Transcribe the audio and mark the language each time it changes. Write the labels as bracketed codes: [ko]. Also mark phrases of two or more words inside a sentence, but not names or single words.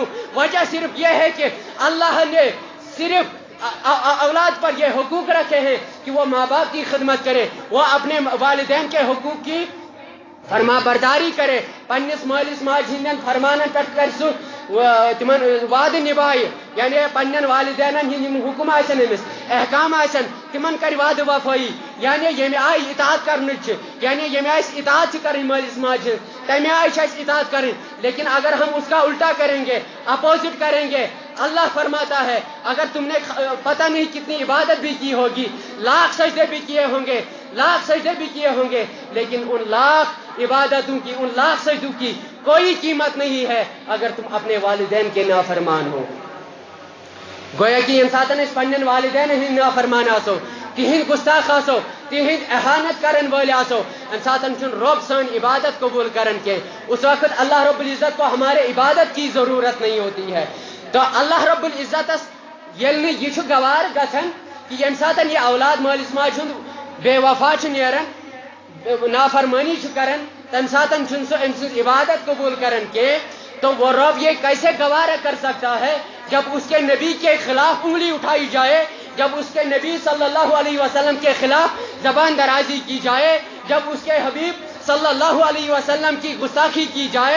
[ur] وجہ صرف یہ ہے کہ اللہ نے صرف اولاد پر یہ حقوق رکھے ہیں کہ وہ ماں باپ کی خدمت کرے، وہ اپنے والدین کے حقوق کی فرما برداری کرے، [ks] پنس مالس ماجہ ہندین فرمانن پہ کر سہ تمن وعدہ نبھائے، یعنی پنن والدین ہند حکم آسن امس احکام آسن تمن کر وعدہ وفائی، یعنی یم آئی اطاعت کرنچ، یعنی یم آس اطاعت کریں [ur] مالس ماجہ تمہ آئی اطاعت کریں، لیکن اگر ہم اس کا الٹا کریں گے، اپوزٹ کریں گے، اللہ فرماتا ہے اگر تم نے پتہ نہیں کتنی عبادت بھی کی ہوگی، لاکھ سجدے بھی کیے ہوں گے، لاکھ سجدے بھی کیے ہوں گے، لیکن ان لاکھ عبادتوں کی، ان لاکھ سجدوں کی کوئی قیمت نہیں ہے اگر تم اپنے والدین کے نافرمان ہو. [ks] گویا کہ یم ساتن اس پنن والدین ہند نافرمان آسو, تہند گستاخ آسو, تہند احانت کرن ول آسو, ام ساتن چھ رب سن عبادت قبول کرن کے. [ur] اس وقت اللہ رب العزت کو ہمارے عبادت کی ضرورت نہیں ہوتی ہے. [ks] تو اللہ رب العزت یل یہ گوار گھن کہ یم ساتن یہ اولاد مالس ماج ہند بے وفا نیران, نافرمانی کرن, تم ساتن چھ سو ام سن عبادت قبول کرن کے. [ur] تو وہ رب یہ کیسے گوارا کر سکتا ہے جب اس کے نبی کے خلاف انگلی اٹھائی جائے, جب اس کے نبی صلی اللہ علیہ وسلم کے خلاف زبان درازی کی جائے, جب اس کے حبیب صلی اللہ علیہ وسلم کی گستاخی کی جائے.